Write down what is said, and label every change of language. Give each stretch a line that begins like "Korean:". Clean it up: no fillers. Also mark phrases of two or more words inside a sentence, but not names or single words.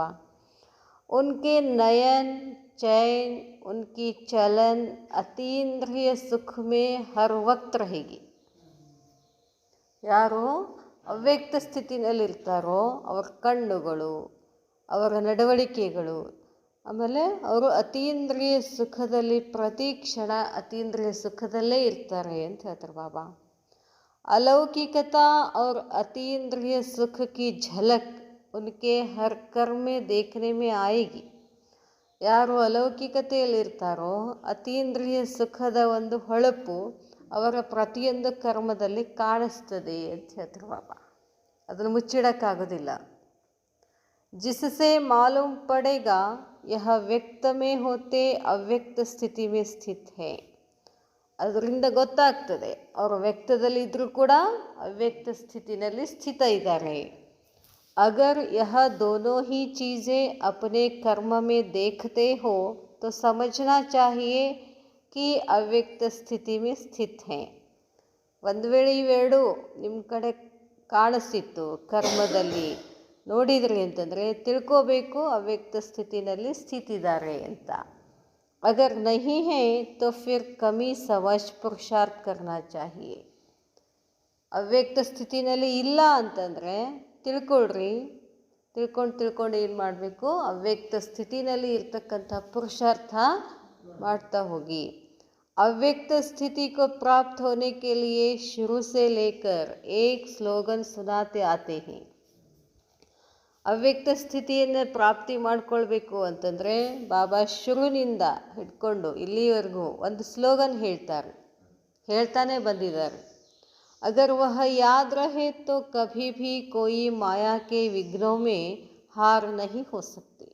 Hindi: उनके नयन चैन उनकी चलन अतीन्द्रिय सुख में हर वक्त रहेगी.
Kannada: ಯಾರು ಅವ್ಯಕ್ತ ಸ್ಥಿತಿನಲ್ಲಿರ್ತಾರೋ ಅವರ ಕಣ್ಣುಗಳು, ಅವರ ನಡವಳಿಕೆಗಳು, ಆಮೇಲೆ ಅವರು ಅತೀಂದ್ರಿಯ ಸುಖದಲ್ಲಿ ಪ್ರತಿ ಕ್ಷಣ ಅತೀಂದ್ರಿಯ ಸುಖದಲ್ಲೇ ಇರ್ತಾರೆ ಅಂತ ಹೇಳ್ತಾರೆ ಬಾಬಾ.
Hindi: अलौकिकता और अतीन्द्रिय सुख की झलक उनके हर कर्म में देखने में आएगी.
Kannada: ಯಾರು ಅಲೌಕಿಕತೆಯಲ್ಲಿರ್ತಾರೋ ಅತೀಂದ್ರಿಯ ಸುಖದ ಒಂದು ಹೊಳಪು ಅವರ ಪ್ರತಿಯೊಂದು ಕರ್ಮದಲ್ಲಿ ಕಾಣಿಸ್ತದೆ ಅಂತ ಹೇಳ್ತಾರೆ ಬಾಬಾ. ಅದನ್ನು ಮುಚ್ಚಿಡೋಕ್ಕಾಗೋದಿಲ್ಲ.
Hindi: जिससे मालूम पड़ेगा यह व्यक्त में होते अव्यक्त स्थिति में स्थित है.
Kannada: ಅದರಿಂದ ಗೊತ್ತಾಗ್ತದೆ ಅವರು ವ್ಯಕ್ತದಲ್ಲಿ ಇದ್ದರೂ ಕೂಡ ಅವ್ಯಕ್ತ ಸ್ಥಿತಿನಲ್ಲಿ ಸ್ಥಿತ ಇದ್ದಾರೆ.
Hindi: अगर यह दोनों ही चीज़ें अपने कर्म में देखते हो तो समझना चाहिए कि अव्यक्त स्थिति में स्थित हैं.
Kannada: ಒಂದು ವೇಳೆ ಇವೆರಡು ನಿಮ್ಮ ಕಡೆ ಕಾಣಿಸ್ತಿತ್ತು ಕರ್ಮದಲ್ಲಿ ನೋಡಿದ್ರಿ ಅಂತಂದರೆ ತಿಳ್ಕೋಬೇಕು ಅವ್ಯಕ್ತ ಸ್ಥಿತಿನಲ್ಲಿ ಸ್ಥಿತಿದ್ದಾರೆ ಅಂತ.
Hindi: अगर नहीं है तो फिर कमी समझ पुरुषार्थ करना चाहिए.
Kannada: ಅವ್ಯಕ್ತ ಸ್ಥಿತಿನಲ್ಲಿ ಇಲ್ಲ ಅಂತಂದರೆ ತಿಳ್ಕೊಳ್ರಿ, ತಿಳ್ಕೊಂಡು ಏನು ಮಾಡಬೇಕು, ಅವ್ಯಕ್ತ ಸ್ಥಿತಿನಲ್ಲಿ ಇರ್ತಕ್ಕಂಥ ಪುರುಷಾರ್ಥ ಮಾಡ್ತಾ ಹೋಗಿ.
Hindi: ಅವ್ಯಕ್ತ स्थिति को प्राप्त होने के लिए शुरू से लेकर एक स्लोगन सुनाते आते हैं.
Kannada: ಅವ್ಯಕ್ತ ಸ್ಥಿತಿಯನ್ನು ಪ್ರಾಪ್ತಿ ಮಾಡ್ಕೊಳ್ಬೇಕು ಅಂತಂದರೆ ಬಾಬಾ ಶುರುವಿನಿಂದ ಹಿಡ್ಕೊಂಡು ಇಲ್ಲಿವರೆಗೂ ಒಂದು ಸ್ಲೋಗನ್ ಹೇಳ್ತಾನೆ ಬಂದಿದ್ದಾರೆ.
Hindi: अगर वह याद रहे तो कभी भी कोई माया के विघ्नों में हार नहीं हो सकती.